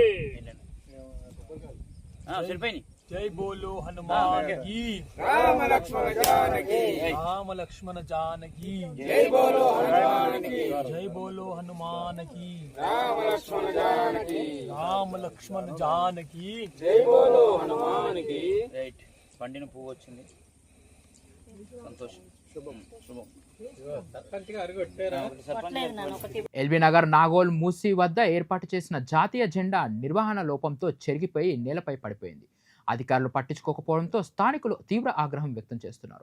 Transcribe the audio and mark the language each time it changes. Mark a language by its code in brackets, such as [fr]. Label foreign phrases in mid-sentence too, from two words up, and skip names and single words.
[hi] जय बोलो हनुमान की. राम लक्ष्मण जानकी, राम लक्ष्मण जानकी. जय बोलो हनुमान की, जय बोलो हनुमान की. राम लक्ष्मण जानकी, राम लक्ष्मण जानकी. जय बोलो हनुमान की. [te] రైట్, పండిన పువ్వు వచ్చింది, సంతోషం, శుభం శుభం. ఎల్బీ నగర్ నాగోల్ మూసి వద్ద ఏర్పాటు చేసిన జాతీయ జెండా నిర్వహణ లోపంతో చెరిగిపోయి నేలపై పడిపోయింది. అధికారులు పట్టించుకోకపోవడంతో స్థానికులు తీవ్ర ఆగ్రహం వ్యక్తం చేస్తున్నారు.